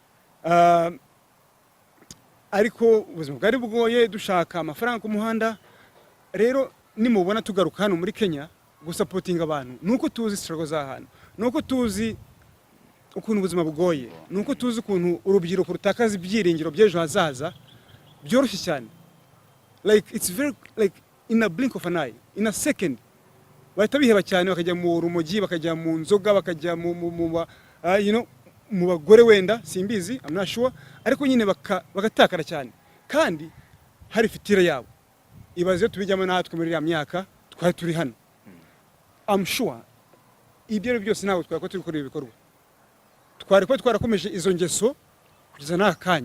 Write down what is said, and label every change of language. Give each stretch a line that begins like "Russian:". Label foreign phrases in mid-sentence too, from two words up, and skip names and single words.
Kinyarwanda: Ariko ubuzima bwari bugoye dushaka amafaranga ku muhanda. Rero nimubona tugaruka hano muri Kenya gusapotinga abantu, nuko tuzi struggle za hano, nuko tuzi ukuntu ubuzima bugoye, nuko tuzi ukuntu urubyiruko rutakaza ibyiringiro by'ejo hazaza byoroshye cyane.
English: Like it's very like in a blink of an eye, in a second
Kinyarwanda: bahita biheba cyane, bakajya mu rumogi, bakajya mu nzoga, bakajya mu bagore wenda simbizi,
English: I'm not sure,
Kinyarwanda: ariko nyine bagatakara cyane kandi hari fitire yabo. Ibaze tubijyamo natwe muri ya myaka twari turi hano,
English: I'm sure
Kinyarwanda: ibyo byose ntabwo twari turi gukora ibikorwa, twari ko twarakomeje izo ngeso kugeza n'akanya.